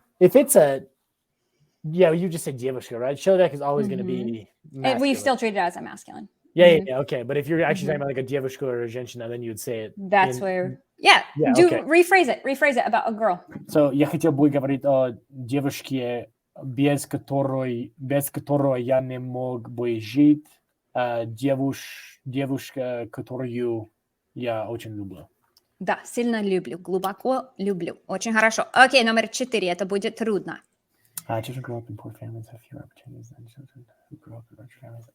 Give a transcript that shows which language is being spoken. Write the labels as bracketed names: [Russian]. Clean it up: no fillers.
[English] if it's a, yeah, you just said девушка, right? Человек is always going to be And we masculine. still treat it as a masculine. Yeah, okay. But if you're actually talking about like a девушка or a женщина, then you would say it. That's where, yeah, okay. rephrase it about a girl. [Russian] So я хотел бы говорить о девушке, без которой я не мог бы жить, девушка, которую я очень люблю. Да, сильно люблю, глубоко люблю. Очень хорошо. Окей, номер 4, это будет трудно. [English] Children grow up in poor families have fewer opportunities than children who grow up in richer families.